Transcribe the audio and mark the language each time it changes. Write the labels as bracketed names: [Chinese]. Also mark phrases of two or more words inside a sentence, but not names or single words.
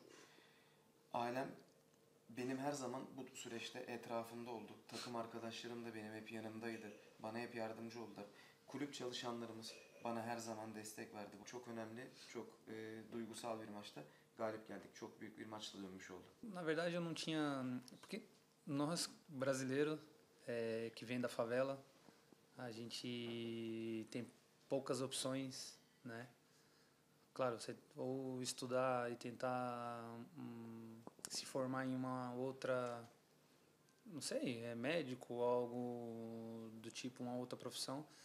[Turkish] Ailem benim her zaman bu süreçte etrafımda oldu. Takım arkadaşlarım da benim hep yanımdaydı. Bana hep yardımcı oldular. Kulüp çalışanlarımız bana her zaman destek verdi. Bu çok önemli, çok duygusal bir maçta galip geldik. Çok büyük bir maçla dönmüş oldu. [Portuguese] Na verdade eu não tinha... Porque nós, brasileiros, que vem da favela, a gente tem poucas opções, né? Claro, você ou estudar e tentar se formar em uma outra, não sei, médico ou algo do tipo, uma outra profissão.